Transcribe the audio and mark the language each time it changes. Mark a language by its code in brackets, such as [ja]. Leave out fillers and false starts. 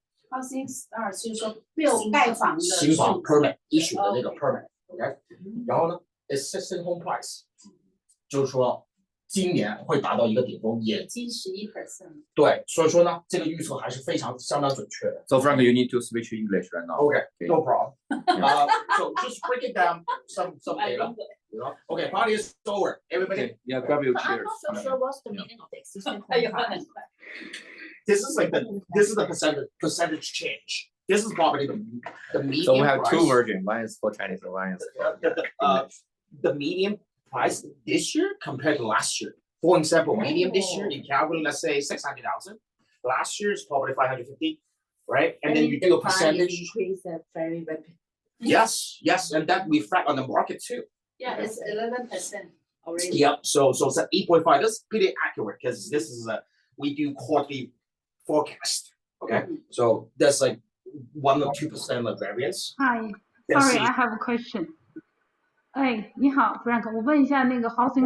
[zh] housing stock 就是说没有盖房的新房 permit issue 的那个 permit，OK， 然后呢 existing home price 就是说今年会达到一个顶峰，已经11%。对，所以说呢，这个预测还是相当准确的。 [en] So Frank, you need to switch to English right now. Okay, no problem. So just break it down some data. You know? Okay, party is over. Everybody. Okay, yeah, grab your chairs. I'm not so sure what's the meaning of the existing home price. This is the percentage change. This is probably the median. So we have price. 2 versions. One is for Chinese, and one is for the median price this year compared to last year. For example, median this year, you calculate, let's say 600,000. Last year is probably 550, right? And then you do a percentage. Increase very rapid. Yes, and that reflect on the market too. Yeah, it's 11% already. Yep. So it's at 8.5. That's pretty accurate because this is we do quarterly forecast. Okay, so that's like 1 or 2% of variance. Hi, Then sorry, see. I have a question. [zh] 哎，你好，Frank，我问一下那个 Housing